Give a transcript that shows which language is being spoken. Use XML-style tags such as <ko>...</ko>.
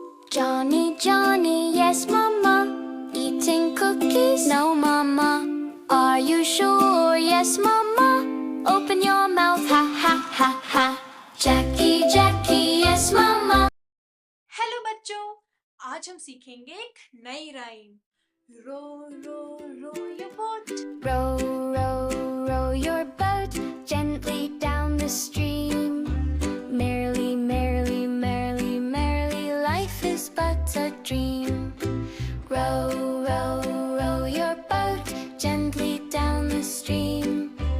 <en>Johnny, Johnny, yes, Mama. Eating cookies, no, Mama. Are you sure? Yes, Mama. Open your mouth, ha, ha, ha, ha. Jackie, Jackie, yes, Mama.</en> <hi>Hello बच्चों, आज हम सीखेंगे एक नई rhyme.</hi> <en>Row row row your boat। Row, row, row your boat gently down the stream. Merrily, merrily, merrily, merrily, life is but a dream. Row, row, row your boat gently down the stream.</en>